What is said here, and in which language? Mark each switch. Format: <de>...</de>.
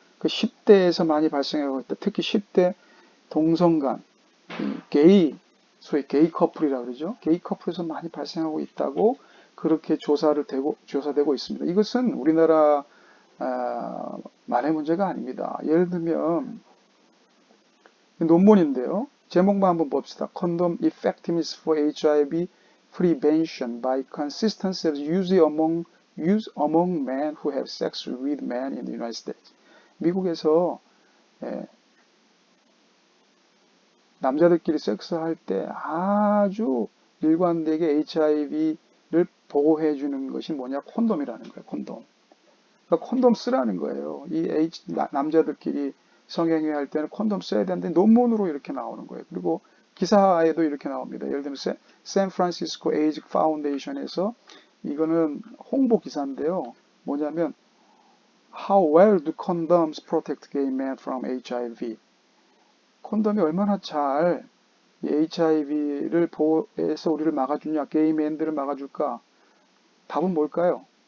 <ko>그 10대에서 많이 발생하고 있다. 특히 10대 동성 간, 소위 게이 커플이라고 그러죠. 게이 커플에서 많이 발생하고 있다고 그렇게 조사되고 있습니다. 이것은 우리나라 만의 문제가 아닙니다. 예를 들면 논문인데요. 제목만 한번 봅시다.</ko> <en>Condom effectiveness for HIV prevention by consistency of use among men who have sex with men in the United States.</en> <ko>미국에서 남자들끼리 섹스할 때 아주 일관되게 HIV를 보호해 주는 것이 뭐냐? 콘돔이라는 거예요. 콘돔. 그러니까 콘돔 쓰라는 거예요. 남자들끼리 성행위 할 때는 콘돔 써야 되는데 논문으로 이렇게 나오는 거예요. 그리고 기사에도 이렇게 나옵니다. 예를 들면 샌프란시스코 에이즈 파운데이션에서 이거는 홍보 기사인데요.</ko> <en>뭐냐면 How well do condoms protect gay men from HIV?</en> <ko>콘돔이 얼마나 잘 HIV를 보호해서 우리를 막아주냐, 게이맨들을 막아줄까? 답은 뭘까요?</ko>